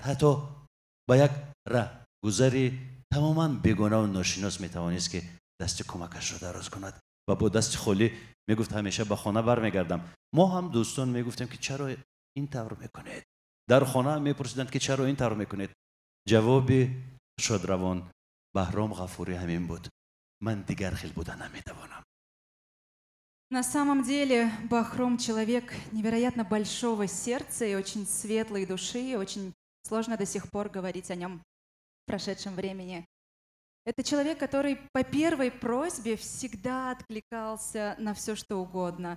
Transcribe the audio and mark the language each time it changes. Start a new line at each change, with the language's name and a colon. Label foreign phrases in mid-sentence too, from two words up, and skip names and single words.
Tajik: حتی با یک ره گذری تماما بیگانه و ناشناس میتوانست که دست کمکش رو دراز کند و با دست خالی میگفت همیشه به خانه برمیگردم. ما هم دوستان میگفتیم که چرا این طور میکنید؟ در خانه هم میپرسیدند که چرا این طور میکنید؟ جواب شادروان بهرام غفوری همین بود: من دیگر خیل بودن نمیتوانم.
Russian: На самом деле Бахром человек невероятно большого сердца и очень светлой души, и очень сложно до сих пор говорить о нем в прошедшем времени. Это человек, который по первой просьбе всегда откликался на все, что угодно.